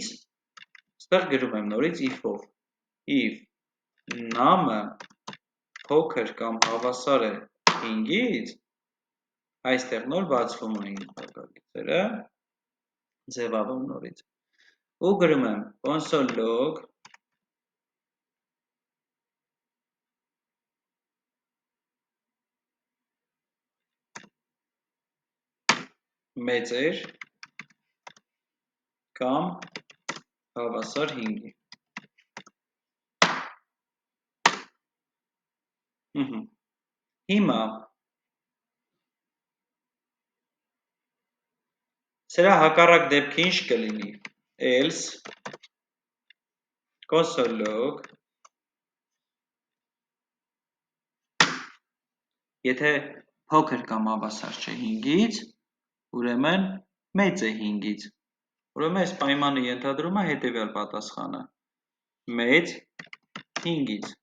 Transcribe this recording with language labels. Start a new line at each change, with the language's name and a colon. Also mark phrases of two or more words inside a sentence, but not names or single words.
Armenian: ստեղ գրում եմ նորից if-ով, if num-ը փոքր կամ հավասար է 5-ից, այստեղ նոր բացվում էին հակագիծերը, ձևավորում նորից, ու գրում եմ
English: console log
Armenian: մեծեր կամ հավասար 5-ի։ Հիմա սրա հակառակ դեպքը ինչ կլինի,
English: else console log
Armenian: եթե փոքր կամ հավասար չէ 5-ից, ուրեմն մեծ է 5-ից, ուրեմն այս պայմանը ենթադրում է հետևյալ պատասխանը, մեծ 5-ից։